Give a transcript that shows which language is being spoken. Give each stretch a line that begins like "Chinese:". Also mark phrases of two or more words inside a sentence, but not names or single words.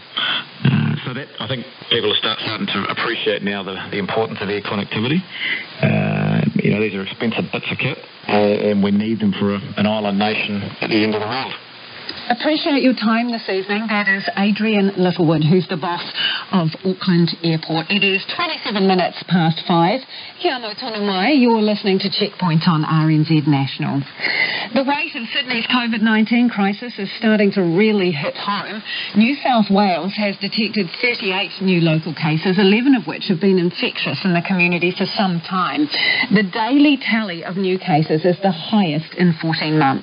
English: So that, I think people are starting to appreciate now the importance of air connectivity. These are expensive bits of kit, and we need them for an island nation at the end of the world. Appreciate your time this evening. That is Adrian Littlewood, who's the boss of Auckland Airport. It is 27 minutes past 5.
Māori: Kia no tonu mai.
English: You're listening to Checkpoint on RNZ National. The weight of Sydney's COVID-19 crisis is starting to really hit home. New South Wales has detected 38 new local cases, 11 of which have been infectious in the community for some time. The daily tally of new cases is the highest in 14 months.